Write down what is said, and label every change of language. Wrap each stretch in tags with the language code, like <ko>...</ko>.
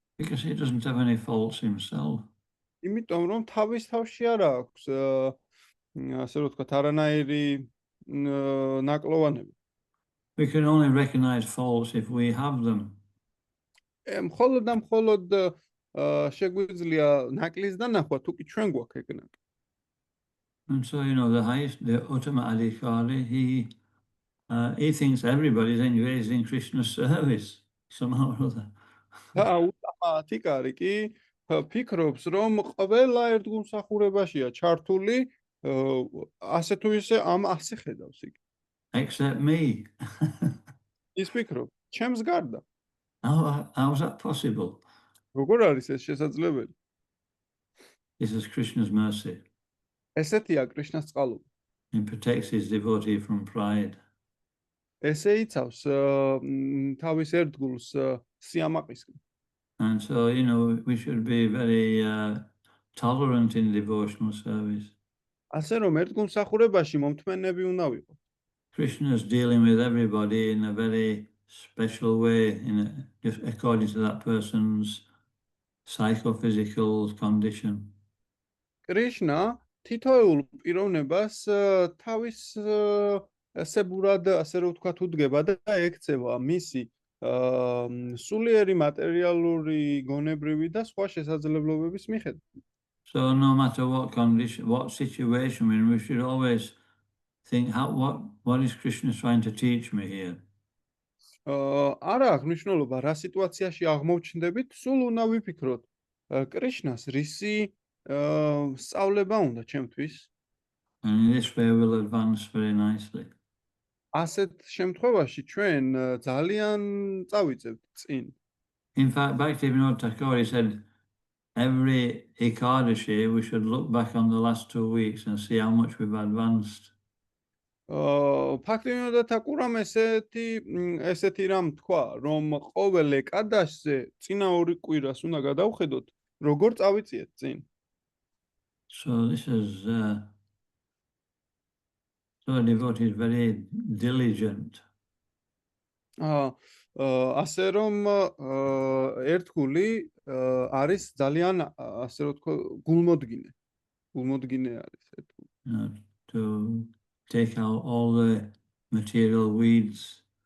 <en>Because he doesn't have any faults himself.</en> <ka>იმიტომ რომ თავის თავში არ აქვს ასე რომ ვთქვათ არანაირი ნაკლოვანები.</ka> <en>We can only recognize faults if we have them.</en> <ka>მხოლოდ და მხოლოდ შეგვიძლია ნაკლის დანახვა თუ კი ჩვენ გვაქვს ეგ ნაკლი.</ka> <en>And so, the ultimate adhikari, he thinks everybody's engaged in Krishna's service somehow or other.</en> <ka>და უთამათიკარი კი ფიქრობს, რომ ყველა ერთგულმსახურებაშია ჩართული, ასე თუ ისე ასე ხედავს იქ.</ka> <en>Except me.</en> <ka>ის ფიქრობს, ჩემს გარდა.</ka> <en>How is that possible?</en> <ka>როგორ არის ეს შესაძლებელი?</ka> <en>This is Krishna's mercy.</en> <ka>ესეთია კრიშნას წყალობა.</ka> <en>He protects his devotee from pride.</en> <ka>ესე იცავს თავის ერთგულს სიამაყისგან.</ka> <en>And so, we should be very tolerant in devotional service.</en> <ka>ასე რომ ერთგულმსახურებაში მომთმენები უნდა ვიყო.</ka> <en>Krishna is dealing with everybody in a very special way, just according to that person's psychophysical condition.</en> <ka>კრიშნა თითოეულ პიროვნებას თავის ესებურად, ასე რომ ვთქვათ, უდგება და ექცევა მისი სულიერი მატერიალური, გონებრივი და სხვა შესაძლებლობების მიხედვით.</ka> <en>So no matter what condition, what situation we're in, we should always think, what is Krishna trying to teach me here?</en> <ka>არა აქვს მნიშვნელობა რა სიტუაციაში აღმოჩნდებით, სულ უნდა ვიფიქროთ კრიშნას რისი სწავლება უნდა ჩემთვის.</ka> <en>And in this way we'll advance very nicely.</en> <ka>ასეთ შემთხვევაში ჩვენ ძალიან წავიწევთ წინ.</ka> <en>In fact, Bhaktivinoda Thakur said every Ekadashi we should look back on the last 2 weeks and see how much we've advanced.</en> <ka>ფაქტობრივად თაკურამ ესეთი რამ თქვა, რომ ყოველ ეკადაშზე წინა 2 კვირას უნდა გადავხედოთ, როგორ წავიწიეთ წინ.</ka> <en>So this is so a devotee is very diligent.</en> <ka>ასე რომ ერთგული არის ძალიან, ასე რომ თქვა, გულმოდგინე. გულმოდგინე არის ერთგული.</ka> <en>To take out all the material weeds.</en>